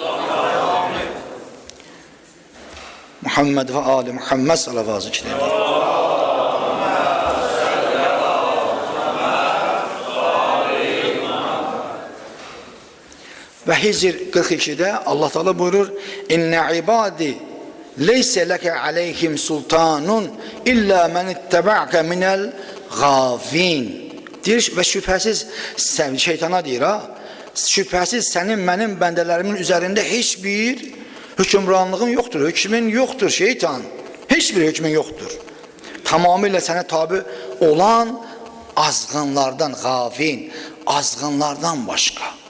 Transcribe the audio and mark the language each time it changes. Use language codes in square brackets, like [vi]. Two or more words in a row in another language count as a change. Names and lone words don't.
[az] Muhammed və Ali Muhammed salavatı ki. Və Hicr 42-də Allah Teala buyurur: [ar] "إن عبادي ليس لك عليهم سلطان إلا من اتبعك من الغاوين." [az] Deyir və şübhəsiz şeytana deyir ha, şübhəsiz sənin mənim bəndələrimin üzərində heç bir hökmranlığın yoxdur, hökmün yoxdur şeytan, heç bir hökmün yoxdur. Tamamilə sənə tabi olan azğınlardan, gavin, azğınlardan başqa.